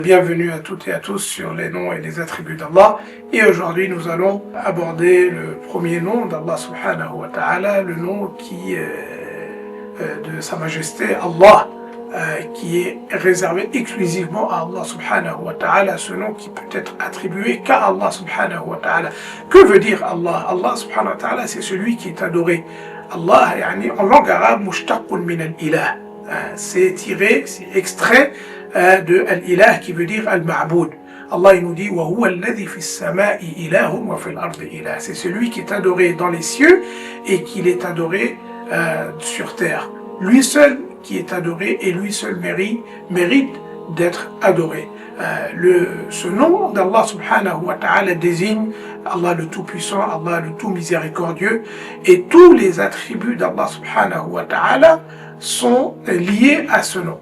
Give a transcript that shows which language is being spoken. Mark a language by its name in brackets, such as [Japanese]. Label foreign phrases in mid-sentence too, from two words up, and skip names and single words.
[French] Bienvenue à toutes et à tous sur les noms et les attributs d'Allah. Et aujourd'hui, nous allons aborder le premier nom d'Allah [Arabic] سبحانه وتعالى, [French] le nom qui de Sa Majesté Allah, qui est réservé exclusivement à Allah [Arabic] سبحانه وتعالى, [French] ce nom qui peut être attribué qu'à Allah [Arabic] سبحانه وتعالى. [French] Que veut dire Allah? Allah [Arabic] سبحانه وتعالى, [French] c'est celui qui est adoré. Allah, en langue arabe, [Arabic] مشتق من الإله. [French] C'est tiré, c'est extrait de al-ilah qui veut dire al-ma'boud. [Arabic] Allah [French] il nous dit [Arabic] وهو الذي في السماء إله وفي الأرض إله. [French] C'est celui qui est adoré dans les cieux et qu'il est adoré sur terre. Lui seul qui est adoré et lui seul mérite d'être adoré. Ce nom d'Allah [Arabic] سبحانه وتعالى [French] désigne Allah le Tout-Puissant, Allah le Tout-Miséricordieux, et tous les attributs d'Allah [Arabic] سبحانه وتعالى [French] sont liés à ce nom.